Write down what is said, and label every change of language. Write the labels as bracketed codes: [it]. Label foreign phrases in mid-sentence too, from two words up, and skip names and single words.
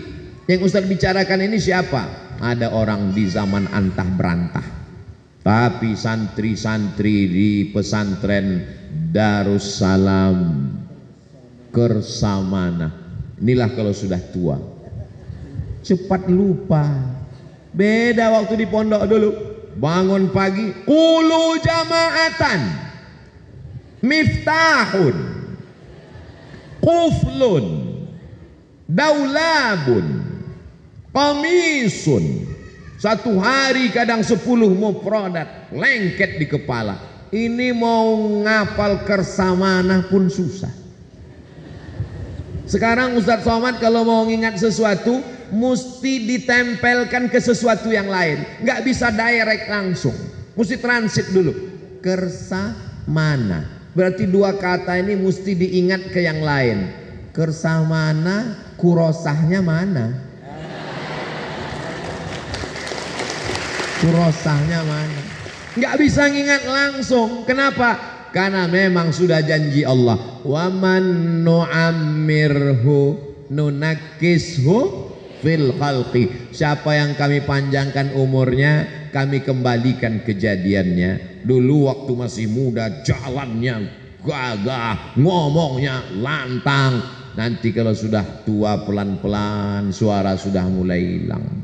[id] Yang Ustaz bicarakan ini siapa? Ada orang di zaman antah berantah, tapi santri-santri di pesantren Darussalam Kersamana, inilah kalau sudah tua cepat lupa. Beda waktu di pondok dulu, bangun pagi [ar] قولوا جماعة، مفتاح، قفل، دولاب، قميص. [id] Satu hari kadang 10 mufradat lengket di kepala. Ini mau ngapal Kersamana pun susah. Sekarang Ustadz Somad kalau mau ngingat sesuatu mesti ditempelkan ke sesuatu yang lain, nggak bisa direct langsung, mesti transit dulu. Kersamana berarti dua kata ini mesti diingat ke yang lain. Kersamana, kurosahnya mana? Kurosahnya mana? Nggak bisa ngingat langsung. Kenapa? Karena memang sudah janji Allah, [ar] ومن نعمره ننكسه في الخلق. [id] Siapa yang kami panjangkan umurnya, kami kembalikan kejadiannya. Dulu waktu masih muda jalannya gagah, ngomongnya lantang. Nanti kalau sudah tua pelan-pelan suara sudah mulai hilang.